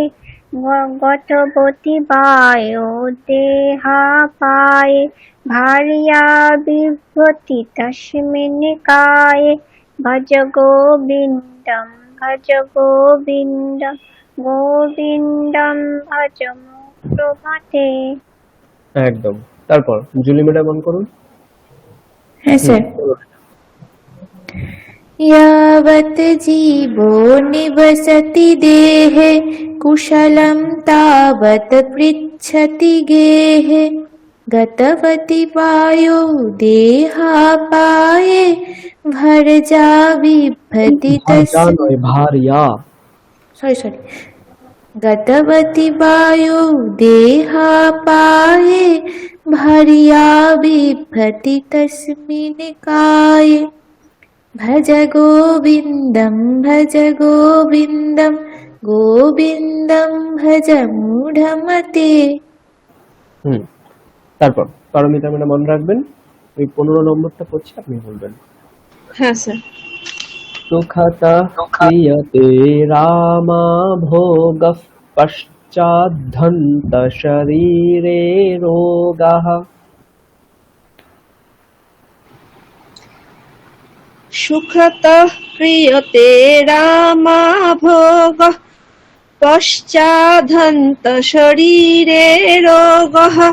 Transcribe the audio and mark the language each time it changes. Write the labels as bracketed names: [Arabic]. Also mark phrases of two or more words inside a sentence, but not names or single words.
[Sanskrit] गतवति वायो देहापाये भार्या बिभ्यति तस्मिन् काये। भज गोविन्दं भज गोविन्दं गोविन्दं भज মুক্তমতে। [Bangla] একদম। তারপর জুলি ম্যাডাম অন করুন। হ্যাঁ স্যার। [Sanskrit] यावत् जीवो निवसति देहे कुशलं तावत् पृच्छति गेहे। गतवति वायो देहापाये भर्जा बिभ्यति [Bangla] ভার্যা নয়, ভার্যা। [Sanskrit] सॉरी गतवति वायो देहापाये भार्या बिभ्यति तस्मिन् काये। भज गोविन्दं गोविन्दं भज मूढमते। [Bangla] তারপর পারমিতা ম্যাডাম মনে রাখবেন, ওই 15 নম্বরটা পড়ছি, আপনি বলবেন। হ্যাঁ স্যার। [Sanskrit] सुखतः क्रियते रामा भोगः पश्चाद्धन्त शरीरे रोगः। सुखतः क्रियते रामा भोगः पश्चाद्धन्त शरीरे रोगः।